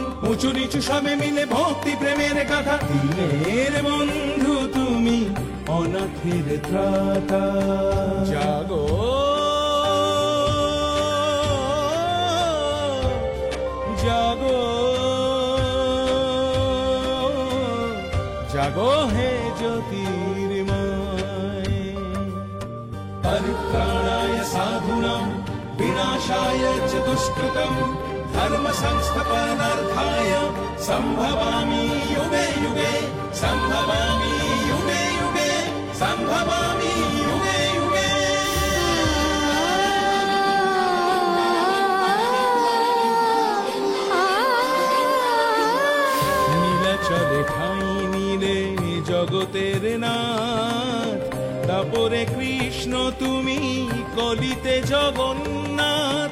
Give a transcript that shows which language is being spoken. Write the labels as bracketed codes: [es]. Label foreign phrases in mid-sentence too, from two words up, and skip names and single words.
[bn] উঁচু নিচু সবে মিলে ভক্তি প্রেমের গাথা, দিনের বন্ধু তুমি অনাথের ত্রাতা। জাগো জাগো জাগো হে জ্যোতির্ময়। [sa] परित्राणाय साधूनां विनाशाय च दुष्कृतं, धर्म संस्थापनार्थाय संभवामि युगे युगे, संभवामि युगे युगे, संभवामि युगे युगे। [bn] নীলাচলে ঠাঁই নিলে জগতের নাথ, তারপরে কৃষ্ণ তুমি কলিতে জগন্নাথ।